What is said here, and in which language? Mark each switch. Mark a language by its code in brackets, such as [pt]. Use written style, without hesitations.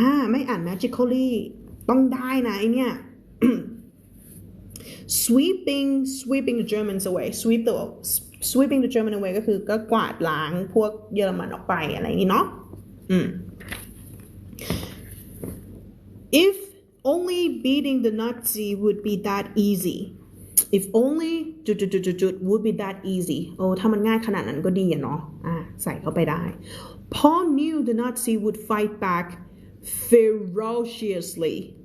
[th] ไม่อ่าน magically ต้องได้นะไอเนี่ย [en] sweeping the Germans away sweeping the German away [th] ก็คือก็กวาดล้างพวกเยอรมันออกไปอะไรอย่างนี้เนาะ [en] If only beating the Nazi would be that easy. If only would be that easy. [th] ถ้ามันง่ายขนาดนั้นก็ดีอะเนาะใส่เข้าไปได้ [en] Paul knew the Nazi would fight back ferociously.